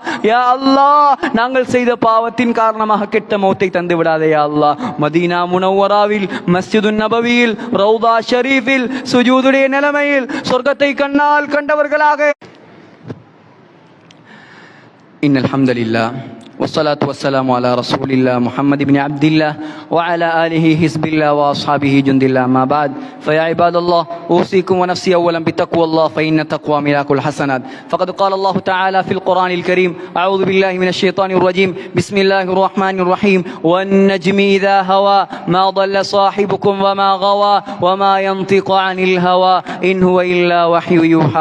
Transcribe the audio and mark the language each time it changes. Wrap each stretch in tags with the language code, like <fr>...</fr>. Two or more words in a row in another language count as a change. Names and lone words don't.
<ar>يا الله,</ar> <ta>நாங்கள் செய்த பாவத்தின் காரணமாக கெட்ட மௌத்தை தந்து விடாதே</ta> <ar>يا الله.</ar> <ta>மதீனா முனவ்வராவில், மஸ்ஜிது நபவியில், ரௌதா ஷரீஃபில் சுஜூதுடைய நிலைமையில் சொர்க்கத்தை கண்ணால் கண்டவர்களாக.</ta> <ar>إن الحمد لله والصلاة والسلام على رسول الله محمد بن عبد الله وعلى آله حزب الله وأصحابه جند الله. ما بعد، فيا عباد الله، أوصيكم ونفسي أولا بتقوى الله، فإن التقوى ملاك الحسنات. فقد قال الله تعالى في القرآن الكريم: أعوذ بالله من الشيطان الرجيم، بسم الله الرحمن الرحيم: والنجم إذا هوى ما ضل صاحبكم وما غوى وما ينطق عن الهوى إن هو إلا وحي يوحى.</ar>